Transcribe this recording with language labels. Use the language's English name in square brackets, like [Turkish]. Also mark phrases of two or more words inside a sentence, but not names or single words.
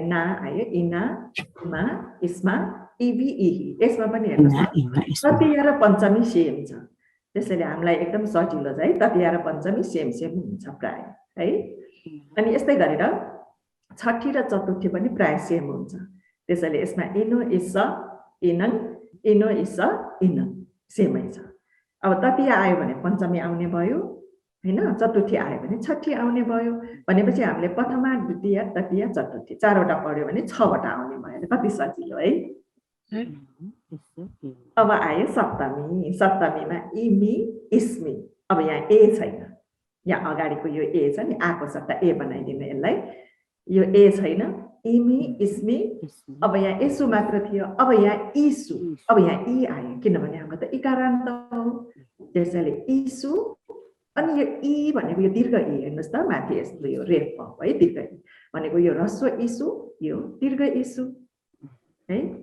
[Nepali] ना आयो इना इमा इस्मा इबी इही यसमा पनि हेर्नुहोस् तृतीय र पञ्चमी सेम छ त्यसैले हामीलाई एकदम सजिलो छ है तृतीय र पञ्चमी सेम हुन्छ प्राय है अनि यस्तै गरेर छठी र चतुर्थी पनि प्राय सेम हुन्छ त्यसैले यसमा इनो इस इनन इनो इस इनन सेमै छ अब तृतीय आयो भने पञ्चमी आउने भयो हैन चतुर्थी आयो भने छठी आउने भयो भनेपछि हामीले प्रथमा द्वितीय तृतीय चतुर्थी चारवटा पढ्यो भने 6वटा आउने भयो कति सजिलो है अब आयो सप्तमीमा इमी इस्मी अब यहाँ ए छैन यहाँ अगाडिको यो ए छ नि आको सट्टा ए बनाइदिनु यसलाई यो ए छैन इमी इस्मी अब यहाँ यसु मात्र थियो अब यहाँ इसु अब यहाँ इ आयो किनभने हाम्रो त इकारान्त हो त्यसैले इसु अनि यो इ भनेको यो दीर्घ इ हेर्नुहोस् त माथि यस्तो यो रेफ भयो है दीर्घ इ भनेको यो ह्रस्व इसु यो दीर्घ इसु है